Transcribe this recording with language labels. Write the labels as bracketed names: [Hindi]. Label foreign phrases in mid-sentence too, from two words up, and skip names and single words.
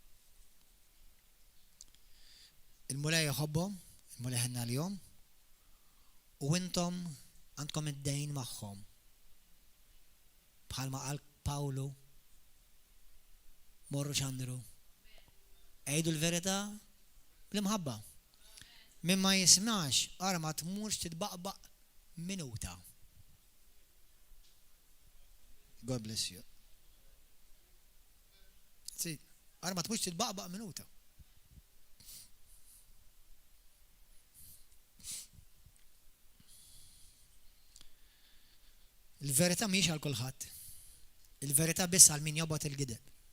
[Maltese] Il-mulej jħobbhom, il-mulej ħenna l-jom, u intom għandkom id-dejn magħhom. Bħalma qal Pawlu, morru x'għandru. Għejdu l-verità bl-imħabba. Min ma jismax, ara ma tmurx titbaqbaq minuta. [English] God bless you. [Maltese] Ara ma tmurx titbaqbaq minuta. Il-verità mhix għal kulħadd. Il-verità biss għal min jobgħod il-gideb.